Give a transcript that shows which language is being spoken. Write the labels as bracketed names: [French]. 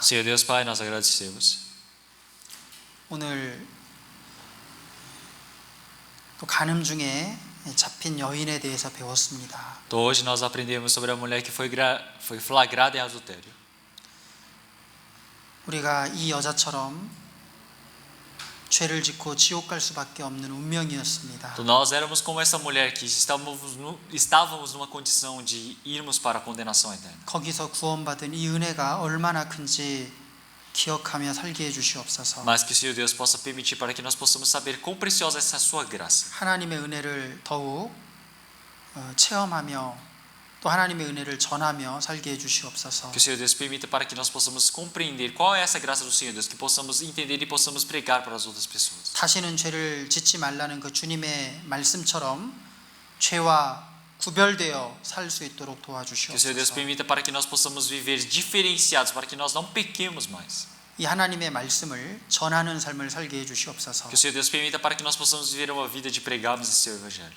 [Portuguese] Senhor Deus Pai, nós agradecemos. [Korean] 오늘 또 간음 중에 잡힌 여인에 대해서 배웠습니다. [Portuguese] Então hoje nós aprendemos sobre a mulher que foi flagrada em adultério. [Korean] 우리가 이 여자처럼 죄를 짓고 지옥 갈 수밖에 없는 운명이었습니다. [Portuguese] Então nós éramos como essa mulher que estávamos numa condição de irmos para a condenação eterna. [Korean] 거기서 구원받은 이 은혜가 얼마나 큰지 기억하며 살게 해 주시옵소서. [Portuguese] Mas que o Senhor Deus possa permitir para que nós possamos saber quão preciosa é essa sua graça. [Korean] 하나님의 은혜를 더욱 체험하며 또 하나님의 은혜를 전하며 살게 해 주시옵소서. [Portuguese] Que o Senhor Deus permita para que nós possamos compreender qual é essa graça do Senhor Deus, que possamos entender e possamos pregar para as outras pessoas. [Korean] 다시는 죄를 짓지 말라는 그 주님의 말씀처럼 죄와 구별되어 살 수 있도록 [Portuguese] Que o Senhor Deus [Korean] 도와주시옵소서. [Portuguese] permita para que nós possamos viver diferenciados, para que nós não pequemos mais. [Korean] 이 하나님의 말씀을 전하는 삶을 살게 해 주시옵소서. [Portuguese] Que o Senhor Deus permita para que nós possamos viver uma vida de pregarmos esse seu evangelho.